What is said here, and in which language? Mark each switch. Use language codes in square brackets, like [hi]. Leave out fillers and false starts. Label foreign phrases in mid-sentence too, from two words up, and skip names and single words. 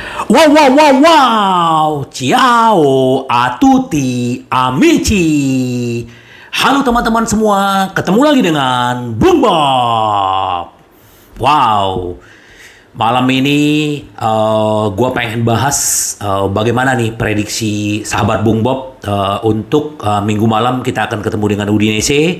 [it] Wow, wow, wow, wow. Ciao a tutti amici. [id] Halo teman-teman semua, ketemu lagi dengan Bung Bob. Wow, malam ini gue pengen bahas bagaimana nih prediksi sahabat Bung Bob untuk minggu malam kita akan ketemu dengan Udinese.